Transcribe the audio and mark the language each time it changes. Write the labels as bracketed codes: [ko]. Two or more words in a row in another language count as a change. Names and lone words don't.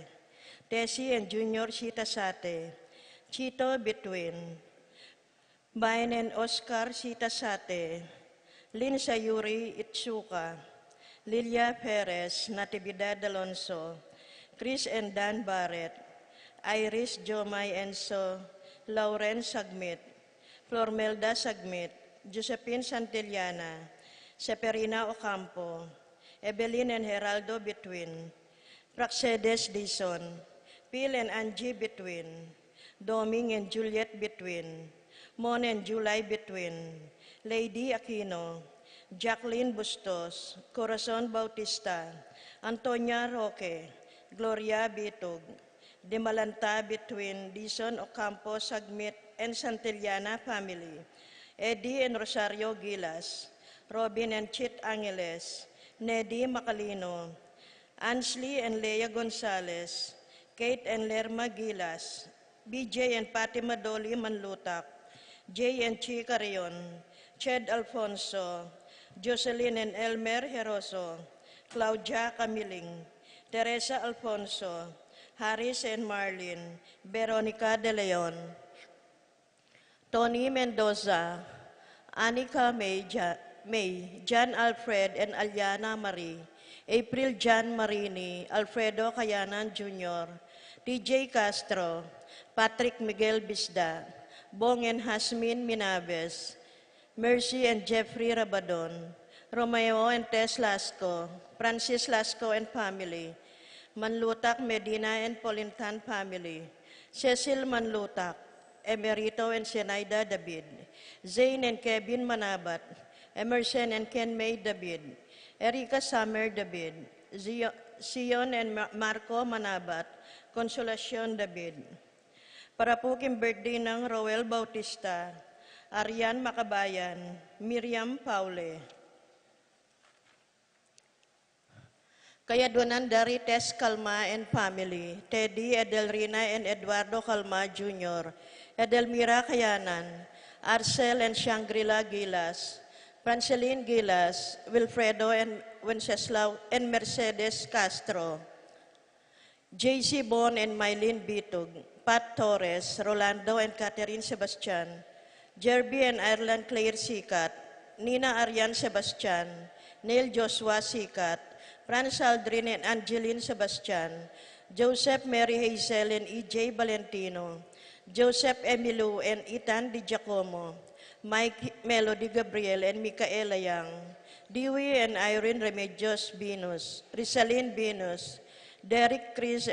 [en] Tessie and Junior Sita Sate. Chito Between. Bayan and Oscar Sita Sate. Lynn Sayuri Itsuka. Lilia Perez Natividad Alonso. Chris and Dan Barrett. Iris Jomay Enso. Lauren Sagmit. Flormelda Sagmit. Josephine Santillana. Seperina Ocampo. Evelyn and Geraldo Between. Praxedes Dison. Phil and Angie Between. Doming and Juliet Between. Mon and July Between. Lady Aquino. Jacqueline Bustos. Corazon Bautista. Antonia Roque. Gloria Bitug. Demalanta Between. Dison Ocampo Sagmit and Santillana family. Eddie and Rosario Gilas. Robin and Chit Angeles. Neddy Macalino. Ansley and Leia Gonzalez. Kate and Lerma Gilas. BJ and Fatima Dolly Manlutak. Jay and Chica Rion. Ched Alfonso. Jocelyn and Elmer Heroso. Claudia Camiling. Teresa Alfonso. Harris and Marlin. Veronica De Leon. Tony Mendoza. Anika May, John Alfred and Aliana Marie. April John Marini. Alfredo Cayanan Jr. TJ Castro. Patrick Miguel Bisda. Bong and Hasmin Minaves. Mercy and Jeffrey Rabadon. Romeo and Tess Lasco. Francis Lasco and family. Manlutak Medina and Polintan family. Cecil Manlutak. Emerito and Senaida David. Zane and Kevin Manabat. Emerson and Ken May David. Erika Summer David. Sion and Marco Manabat. Consolacion David. [pam] Para po king birthday ng Roel Bautista, Arian Makabayan, Miriam Paule. Kaya donan dari Tess Calma and family, Teddy, Edelrina and Eduardo Calma Jr., Edelmira Kayanan, Arcel and Shangri-La Gilas, Franceline Gilas, Wilfredo and Wenceslao and Mercedes Castro, JC Bon and Mylene Bitug, Pat Torres, Rolando and Catherine Sebastian, Jerby and Ireland Claire Sikat, Nina Arian Sebastian, Neil Joshua Sikat, Franz Aldrin and Angeline Sebastian, Joseph Mary Hazel and EJ Valentino, Joseph Emilu and Ethan Di Giacomo, Mike Melody Gabriel and Micaela Yang, Dewey and Irene Remedios Venus, Rizalyn Venus, Derek Chris